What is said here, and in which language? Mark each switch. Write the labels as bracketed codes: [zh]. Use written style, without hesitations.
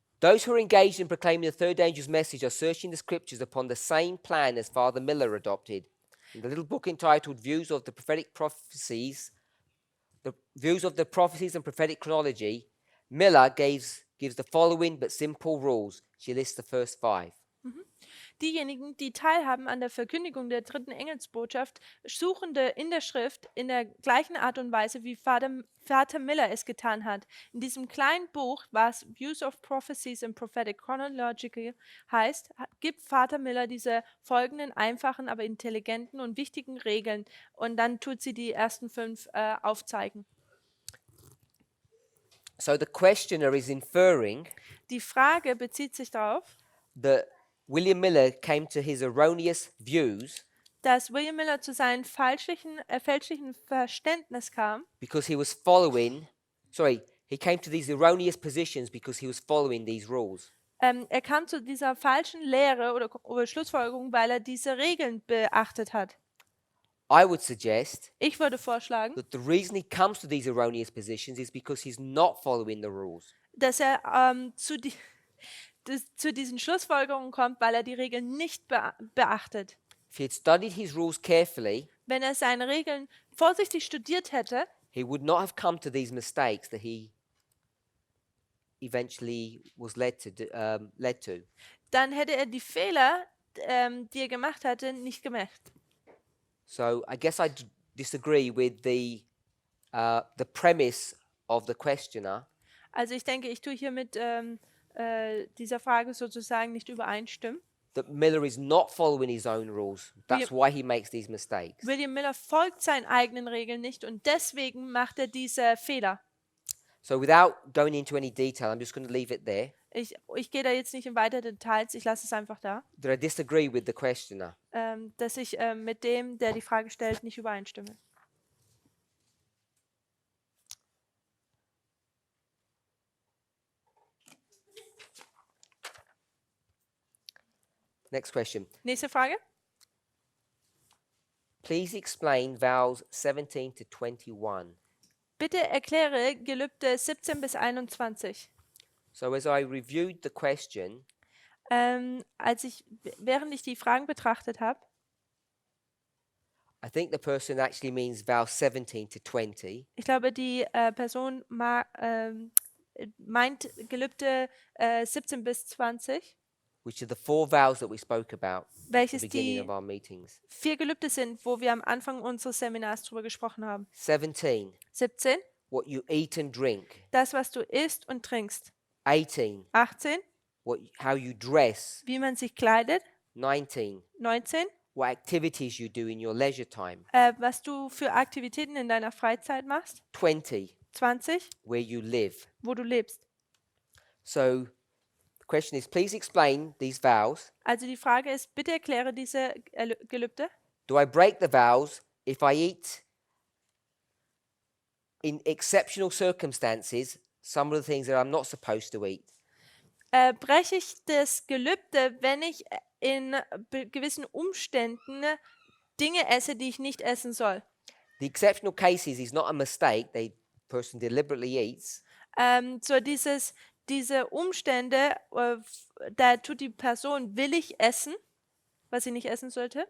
[en] Those who are engaged in proclaiming the third angel's message are searching the scriptures upon the same plan as Father Miller adopted. In the little book entitled Views of the Prophetic Prophecies, the Views of the Prophecies and Prophetic Chronology, Miller gives the following but simple rules. She lists the first 5. [de] Diejenigen, die teilhaben an der Verkündigung der dritten Engelsbotschaft, Suchende in der Schrift in der gleichen Art und Weise, wie Vater Miller es getan hat. In diesem kleinen Buch, was Views of Prophecies and Prophetic Chronology heißt, gibt Vater Miller diese folgenden einfachen, aber intelligenten und wichtigen Regeln. Und dann tut sie die ersten 5 aufzeigen. [en] So the questioner is inferring [de] Die Frage bezieht sich darauf, [en] that William Miller came to his erroneous views [de] dass William Miller zu seinem fälschlichen Verständnis kam, [en] because he came to these erroneous positions because he was following these rules. [de] Er kam zu dieser falschen Lehre oder Schlussfolgerung, weil er diese Regeln beachtet hat. [en] I would suggest [de] Ich würde vorschlagen, [en] that the reason he comes to these erroneous positions is because he's not following the rules. [de] dass er zu diesen Schlussfolgerungen kommt, weil er die Regeln nicht beachtet. [en] If he had studied his rules carefully, [de] Wenn er seine Regeln vorsichtig studiert hätte, [en] he would not have come to these mistakes that he eventually was led to. [de] dann hätte er die Fehler, die er gemacht hatte, nicht gemacht. [en] So I guess I disagree with the premise of the questioner. [de] Also ich denke, ich tue hier mit dieser Frage sozusagen nicht übereinstimmen. [en] That Miller is not following his own rules. That's why he makes these mistakes. [de] William Miller folgt seinen eigenen Regeln nicht und deswegen macht er diese Fehler. [en] So without going into any detail, I'm just going to leave it there. [de] Ich gehe da jetzt nicht in weitere Details, ich lasse es einfach da, [en] That I disagree with the questioner. [de] dass ich mit dem, der die Frage stellt, nicht übereinstimme. [en] Next question. [de] Nächste Frage. [en] Please explain vows 17 to 21. [de] Bitte erkläre Gelübde 17 bis 21. [en] So as I reviewed the question, [de] Während ich die Fragen betrachtet habe, [en] I think the person actually means vows 17 to 20. [de] ich glaube, die Person meint Gelübde 17 bis 20, [en] Which are the 4 vows that we spoke about at the [de] welches [en] beginning [de] die [en] of our meetings. [de] 4 Gelübde sind, wo wir am Anfang unseres Seminars drüber gesprochen haben. [en] 17, [de] 17, [en] what you eat and drink. [de] das, was du isst und trinkst. [en] 18, [de] 18, [en] how you dress. [de] wie man sich kleidet. [en] 19, [de] 19, [en] what activities you do in your leisure time. [de] was du für Aktivitäten in deiner Freizeit machst. [en] 20, [de] 20, [en] where you live. [de] wo du lebst. [en] So the question is, please explain these vows. [de] Also die Frage ist, bitte erkläre diese Gelübde. [en] Do I break the vows if I eat in exceptional circumstances some of the things that I'm not supposed to eat? [de] Breche ich das Gelübde, wenn ich in gewissen Umständen Dinge esse, die ich nicht essen soll. [en] The exceptional cases is not a mistake. The person deliberately eats. [de] So diese Umstände, da tut die Person willig essen, was sie nicht essen sollte.